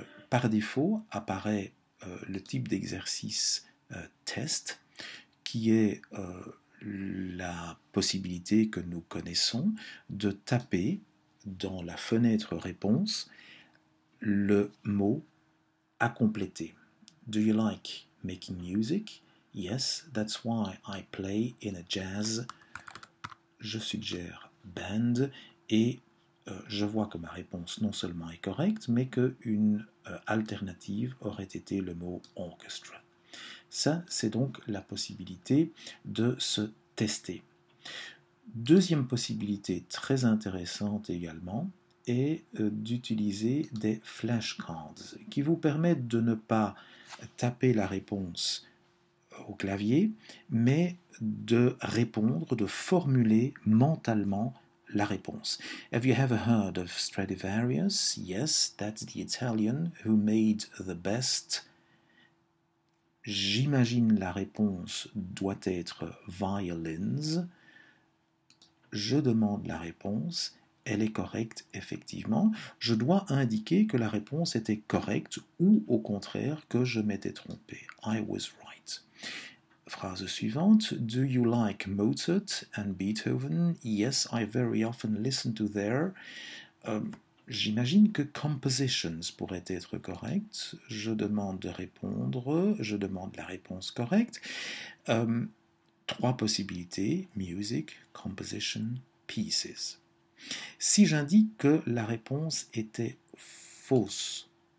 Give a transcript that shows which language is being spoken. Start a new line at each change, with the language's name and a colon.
French: Par défaut apparaît le type d'exercice test, qui est la possibilité que nous connaissons de taper dans la fenêtre réponse le mot à compléter.
English: Do you like making music? Yes, that's why I play in a jazz.
French: Je suggère band et je vois que ma réponse non seulement est correcte, mais qu'une alternative aurait été le mot orchestra. Ça, c'est donc la possibilité de se tester. Deuxième possibilité très intéressante également est d'utiliser des flashcards qui vous permettent de ne pas taper la réponse au clavier, mais de répondre, de formuler mentalement la réponse.
English: Have you ever heard of Stradivarius? Yes, that's the Italian who made the best.
French: J'imagine la réponse doit être violins. Je demande la réponse. Elle est correcte, effectivement. Je dois indiquer que la réponse était correcte ou au contraire que je m'étais trompé.
English: I was right.
French: Phrase suivante.
English: Do you like Mozart and Beethoven? Yes, I very often listen to their.
French: J'imagine que compositions pourrait être correct. Je demande de répondre. Je demande la réponse correcte. Trois possibilités. Music, composition, pieces. Si j'indique que la réponse était fausse